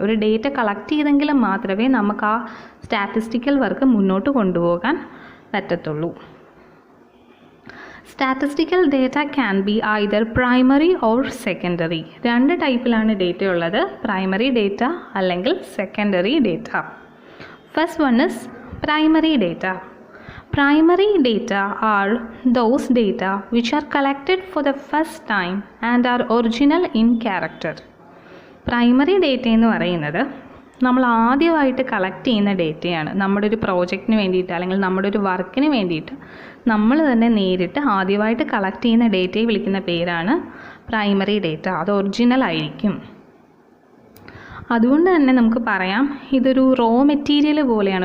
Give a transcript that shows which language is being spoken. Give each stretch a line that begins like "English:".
Malayalam: ഒരു data collect ചെയ്തെങ്കിലും മാത്രമേ നമുക്ക് ആ സ്റ്റാറ്റിസ്റ്റിക്കൽ വർക്ക് മുന്നോട്ട് കൊണ്ടുപോകാൻ പറ്റത്തുള്ളൂ.
English: Statistical data can be either primary or secondary.
Malayalam: രണ്ട് ടൈപ്പിലാണ് ഡേറ്റ ഉള്ളത്, പ്രൈമറി ഡേറ്റ അല്ലെങ്കിൽ secondary data.
English: First one is primary data. Primary data are those data which are collected for the first time and are original in character.
Malayalam: Primary data എന്ന് പറയുന്നത് നമ്മൾ ആദ്യമായിട്ട് collect ചെയ്യുന്ന ഡേറ്റയാണ്. നമ്മുടെ ഒരു പ്രോജക്റ്റിന് വേണ്ടിയിട്ട് അല്ലെങ്കിൽ നമ്മുടെ ഒരു വർക്കിന് വേണ്ടിയിട്ട് നമ്മൾ തന്നെ നേരിട്ട് ആദ്യമായിട്ട് കളക്ട് ചെയ്യുന്ന ഡേറ്റയെ വിളിക്കുന്ന പേരാണ് പ്രൈമറി ഡേറ്റ. അത് ഒറിജിനൽ ആയിരിക്കും. അതുകൊണ്ട് തന്നെ നമുക്ക് പറയാം ഇതൊരു റോ മെറ്റീരിയൽ പോലെയാണ്.